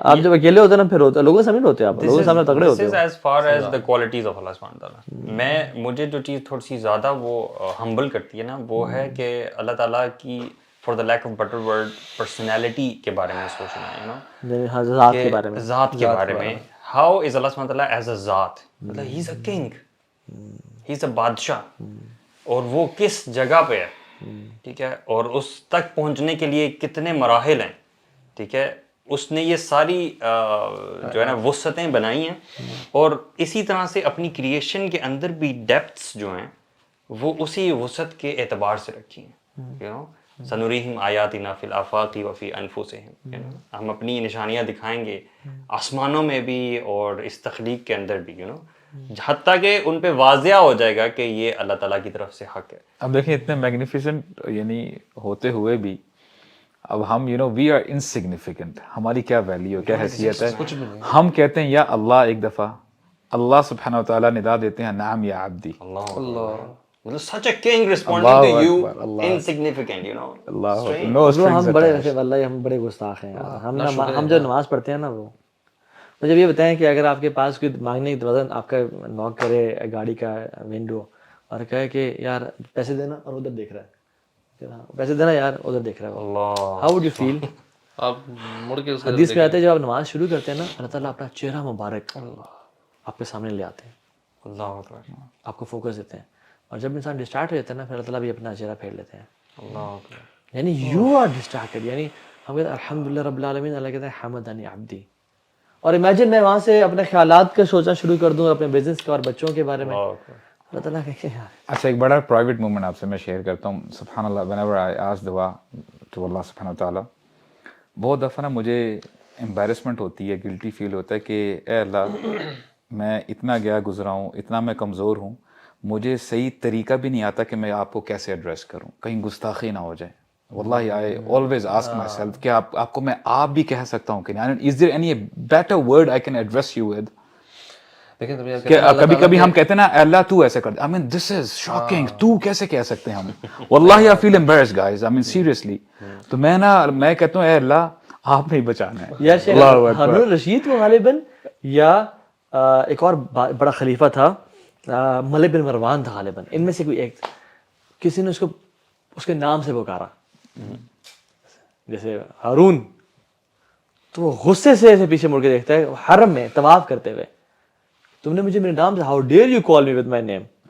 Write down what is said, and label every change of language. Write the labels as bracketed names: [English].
[Urdu] آپ جب اکیلے ہوتے ہیں نا پھر ہوتا ہے, لوگوں کے سامنے ہوتے ہیں, آپ لوگوں کے سامنے تگڑے ہوتے [English] this is [Urdu] ہیں. [English] as far as the qualities of Allah subhanahu wa ta'ala. [Urdu] مجھے جو چیز تھوڑی سی زیادہ وہ ہمبل کرتی ہے نا وہ ہے کہ اللہ تعالیٰ کی [English] for the lack of better word [Urdu] personality کے بارے میں سوچنا ہے, [English] you know, [Urdu] ذات کے بارے میں. ذات کے بارے میں. [English] How is Allah subhanahu wa ta'ala as a [Urdu] ذات, مطلب [English] he is a king, he is a [Urdu] بادشاہ, اور وہ کس جگہ پہ ہے, ٹھیک ہے, اور اس تک پہنچنے کے لیے کتنے مراحل ہیں, ٹھیک ہے. اس نے یہ ساری جو ہے نا وسعتیں بنائی ہیں, اور اسی طرح سے اپنی کریشن کے اندر بھی ڈیپتھس جو ہیں وہ اسی وسعت کے اعتبار سے رکھی ہیں. یو نو [Arabic] سنریہم آیاتنا فی الآفاق وفی انفسہم, [Urdu] ہم اپنی نشانیاں دکھائیں گے آسمانوں میں بھی اور اس تخلیق کے اندر بھی, [English] you know, [Urdu] حتیٰ کہ ان پہ واضح ہو جائے گا کہ یہ اللہ تعالیٰ کی طرف سے حق ہے. اب دیکھیں اتنے میگنیفیسنٹ یعنی ہوتے ہوئے بھی اب ہم [English] you know we are insignificant, [Urdu] ہماری کیا ویلیو کیا حیثیت ہے. ہم کہتے ہیں یا اللہ, ایک دفعہ اللہ سبحانہ وتعالیٰ ندا دیتے ہیں [Arabic] نعم یا عبدی. [English] اللہ مطلب such a king responding to you insignificant, you know. [Urdu] ہم بڑے ویسے واللہ ہم بڑے گستاخ ہیں یار. ہم جو نماز پڑھتے ہیں نا وہ مجھے یہ بتائیں کہ اگر آپ کے پاس کوئی مانگنے کی دروازہ آپ کا نوک کرے گاڑی کا ونڈو اور کہے کہ یار پیسے دینا, اور ادھر دیکھ رہا ہے, پیسے دینا یار ادھر دیکھ رہا ہے, [English] How would you feel? [Urdu] آپ مڑ کے حدیث میں آتے ہیں جب آپ نماز شروع کرتے ہیں نا اللہ تعالیٰ اپنا چہرہ مبارک آپ کے سامنے لے آتے ہیں, اللہ اکبر, آپ کو فوکس دیتے ہیں, اور جب انسان ڈسٹارٹ ہو جاتا ہے نا پھر اللہ تعالیٰ بھی اپنا چہرہ پھیر لیتے ہیں. اللہ اکبر. یعنی [English] you are distorted, [Urdu] یعنی ہم کہتے ہیں [Arabic] الحمدللہ رب العالمین, [Urdu] اللہ کہتے ہیں [Arabic] حمدنی عبدی. [Urdu] اور امیجن میں وہاں سے اپنے خیالات کا سوچنا شروع کر دوں, اپنے بزنس کے اور بچوں کے بارے میں, اللہ تعالیٰ کہ اچھا ایک بڑا پرائیویٹ مومنٹ آپ سے میں شیئر کرتا ہوں. سبحان اللہ, [English] whenever I ask [Urdu] دعا to اللہ سبحانہ وتعالیٰ, بہت دفعہ نا مجھے امبیرسمنٹ ہوتی ہے, گلٹی فیل ہوتا ہے کہ اے اللہ میں اتنا گیا گزرا ہوں, اتنا میں کمزور ہوں, مجھے صحیح طریقہ بھی نہیں آتا کہ میں آپ کو کیسے ایڈریس کروں, کہیں گستاخی نہ ہو جائے. [English] واللہ I always ask myself [Urdu] کہ آپ کو میں آپ بھی کہہ سکتا ہوں کہ نہیں, [English] is there any better word I can address you with. [Urdu] کہ کبھی کبھی ہم کہتے ہیں نا اے اللہ تو ایسے کر دے, [English] I mean this is shocking, [Urdu] تو کیسے کہہ سکتے ہیں ہم. [English] واللہ I feel embarrassed guys, I mean seriously. [Urdu] تو میں کہتا ہوں اے اللہ آپ نے ہی بچانا ہے. یا شیخ ہارون رشید کو غالباً, یا ایک اور بڑا خلیفہ تھا ملک بن مروان تھا غالباً, ان میں سے کوئی ایک, کسی نے اس کے نام سے پکارا جیسے ہارون, تو وہ غصے سے ایسے پیچھے مڑ کے دیکھتا ہے حرم میں طواف کرتے ہوئے, تم نے مجھے میرے نام سے, [English] How dare you call me with my name.